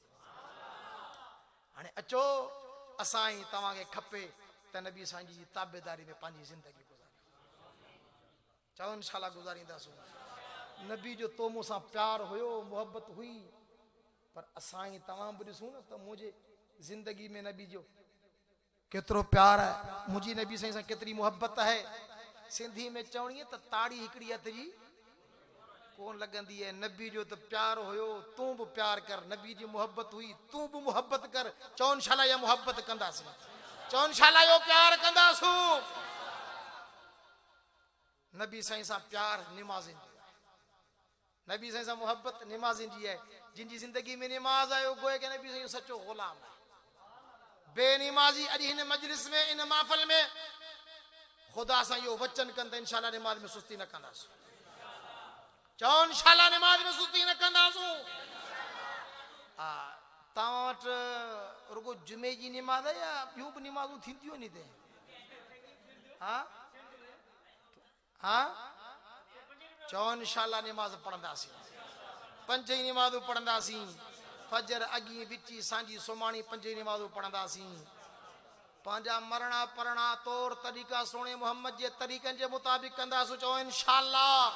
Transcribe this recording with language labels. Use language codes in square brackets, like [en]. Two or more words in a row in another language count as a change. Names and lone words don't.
[sd] हाणे अचो असां ई तव्हांखे खपे त नबी साईं जी ताबेदारी में पंहिंजी ज़िंदगी गुज़ारी चओ इंशाअल्लाह गुज़ारींदासीं नबी जो तो मूंसां प्यार हुयो मोहब्बत हुई पर असां ई तव्हां बि ॾिसूं न त मुंहिंजे ज़िंदगी में नबी जो केतिरो प्यार आहे मुंहिंजी नबी साईं सां केतिरी मोहब्बत आहे सिंधी में चवणी आहे त ताड़ी हिकिड़ी हथ जी कोन लगंदी है नबी जो तो प्यार होयो तू भी प्यार कर नबी जी मोहब्बत हुई तू भी मोहब्बत कर चौन शाला या मोहब्बत कंदासी चौन शाला यो प्यार कंदासू नबी साईं सा प्यार निमाज़िन नबी साईं सा मोहब्बत निमाज़िन जी है जिन जी जिंदगी में निमाज आयो गोए के नबी साईं सच्चो गुलाम है बेनिमाजी अॼु हिन मजलिस में इन महफिल में खुदा सा यो वचन कंदा इंशाअल्लाह निमाज में सुस्ती न कंदासू चौन शाला नमाज में सुस्ती न कंदासू तव्हां वटि रुगो जुमे जी निमाज़ है या ॿियूं बि निमाज़ूं थींदियूं आहिनि हिते हा हा चौन शाला निमाज़ पढ़ंदासीं 5 निमाज़ूं पढ़ंदासीं फजर अगी विची सांझी सुमाणी 5 निमाज़ूं पढ़ंदासीं पंहिंजा मरणा परणा तौर तरीक़ा सोणे मोहम्मद जे तरीक़नि जे मुताबिक़ कंदासूं चओ इंशाअल्लाह